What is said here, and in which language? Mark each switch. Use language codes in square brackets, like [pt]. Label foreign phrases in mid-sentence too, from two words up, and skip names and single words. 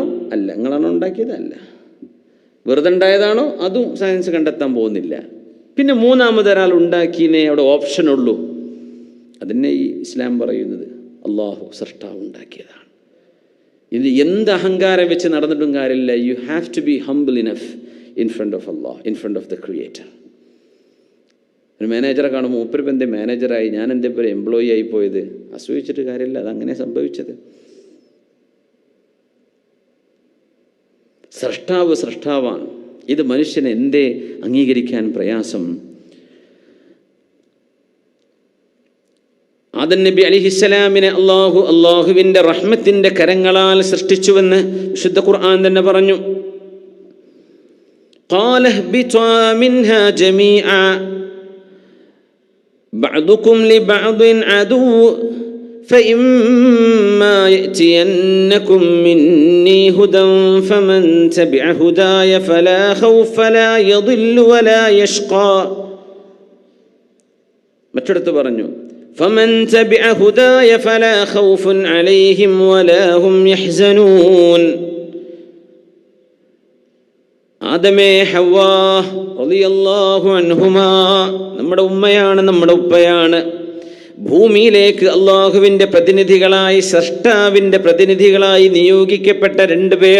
[ml] അല്ല. നിങ്ങളാണോ ഉണ്ടാക്കിയത്? അല്ല. വെറുതെ ഉണ്ടായതാണോ? അതും സയൻസ് കണ്ടെത്താൻ പോകുന്നില്ല. പിന്നെ മൂന്നാമതൊരാൾ ഉണ്ടാക്കിയതിനെ അവിടെ ഓപ്ഷനുള്ളൂ. അതിനെ ഈ ഇസ്ലാം പറയുന്നത് അള്ളാഹു സൃഷ്ടാവ് ഉണ്ടാക്കിയതാണ്. ഇത് എന്ത് അഹങ്കാരം വെച്ച് നടന്നിട്ടും കാര്യമില്ല. [en] You have to be humble enough in front of Allah, in front of the creator. [ml] ഒരു മാനേജറെ കാണുമ്പോൾ മൂപ്പരിപ്പം എന്തേ മാനേജറായി, ഞാൻ എന്തേ ഇപ്പോൾ എംപ്ലോയി ആയി പോയത്? അസൂയിച്ചിട്ട് കാര്യമില്ല, അതങ്ങനെ സംഭവിച്ചത്. സൃഷ്ടാവാണ്. ഇത് മനുഷ്യന് എന്തേ അംഗീകരിക്കാൻ പ്രയാസം? ആദം നബി അലൈഹിസ്സലാമിനെ അള്ളാഹുവിൻ്റെ റഹ്മത്തിൻ്റെ കരങ്ങളാൽ സൃഷ്ടിച്ചുവെന്ന് വിശുദ്ധ ഖുർആൻ തന്നെ പറഞ്ഞു. [ar] قال اهبطا منها جميعا بعضكم لبعض عدو فإما يأتينكم مني هدى فمن تبع هداي فلا خوف فلا يضل ولا يشقى. [ml] മറ്റൊരിടത്ത് പറഞ്ഞു, [ar] فمن تبع هداي فلا خوف عليهم ولا هم يحزنون. [ml] ആദമേ ഹവ്വാ [ar] رضي الله عنهما, [ml] നമ്മുടെ ഉമ്മയാണ്, നമ്മുടെ ഉപ്പയാണ്. ഭൂമിയിലേക്ക് അള്ളാഹുവിൻ്റെ പ്രതിനിധികളായി, സൃഷ്ടാവിൻ്റെ പ്രതിനിധികളായി നിയോഗിക്കപ്പെട്ട രണ്ടുപേർ.